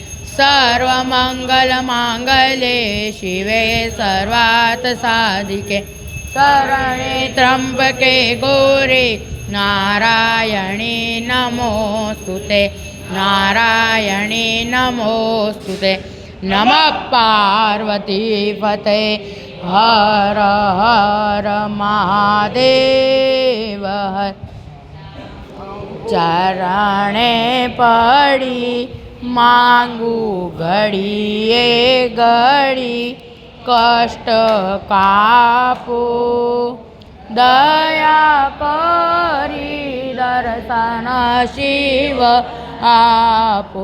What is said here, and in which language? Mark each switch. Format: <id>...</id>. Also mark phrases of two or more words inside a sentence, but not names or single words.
<sa>सर्वमङ्गलमाङ्गल्ये शिवे सर्वार्थसाधिके शरणे त्र्यम्बके गौरी नारायणी नमोस्तुते नारायणी नमोस्तुते। नमः पार्वतीपते हर हर महादेव।</sa> <gu>ચરણે પડી માંગું ઘડીએ ઘડી કષ્ટ કાપો દયા કરી દર્શન શિવ આપો।</gu>